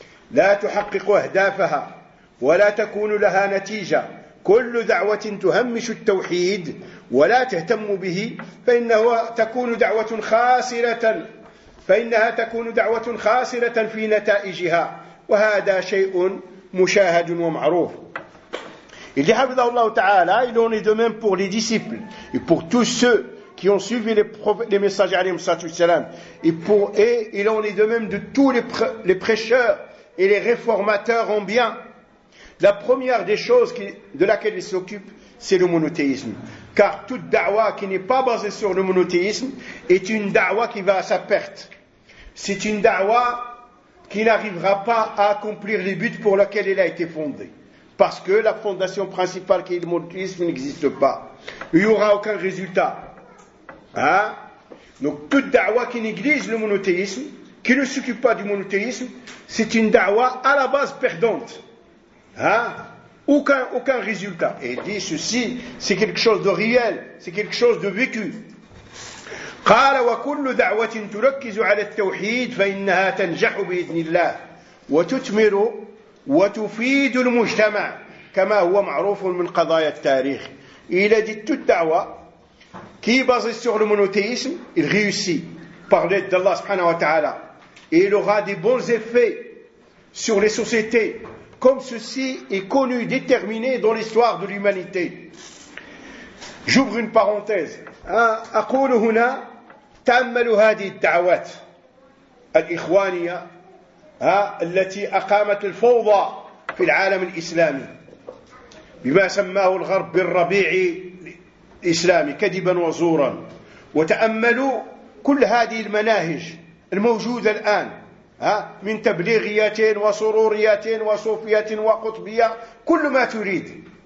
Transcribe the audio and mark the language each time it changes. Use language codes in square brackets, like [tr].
[ar] لا تحقق أهدافها ولا تكون لها نتيجة كل دعوة تهمش التوحيد ولا تهتم به فإنه تكون دعوة خاسرة فإنها تكون دعوة خاسرة في نتائجها وهذا شيء مشاهد ومعروف. [fr] Il dit [ar] حفظه الله تعالى, [fr] il en est de même pour les disciples et pour tous ceux qui ont suivi les messagers [ar] عليهم الصلاة والسلام [fr] et il en est de même de tous les prêcheurs et les réformateurs en bien. La première des choses de laquelle ils s'occupent, c'est le monothéisme. Car toute da'wa qui n'est pas basée sur le monothéisme est une da'wa qui va à sa perte. C'est une da'wa qui n'arrivera pas à accomplir les buts pour lesquels elle a été fondée. Parce que la fondation principale qui est le monothéisme n'existe pas. Il n'y aura aucun résultat. Hein? Donc toute da'wa qui néglige le monothéisme, qui ne s'occupe pas du monothéisme, c'est une da'wa à la base perdante. Hein? aucun résultat. Et il dit ceci, c'est quelque chose de réel, c'est quelque chose de vécu. [ar] قال وكل دعوة تركز على التوحيد فإنها تنجح بإذن الله وتثمر وتفيد المجتمع كما هو معروف من قضايا التاريخ. [fr] Il a dit toute da'wa qui est basée sur le monothéisme, il réussit par l'aide d'Allah [ar] subhanahu wa ta'ala. [fr] Et il aura des bons effets sur les sociétés, comme ceci est connu, déterminé dans l'histoire de l'humanité. J'ouvre une parenthèse. [ar] أقول هنا تأملوا هذه الدعوات الإخوانية التي أقامت الفوضى في العالم الإسلامي بما سماه الغرب بالربيع الإسلامي كذبا وزورا، وتأملوا كل هذه المناهج الموجودة الآن من تبليغيات وسروريات وصوفية وقطبية، كل ما تريد،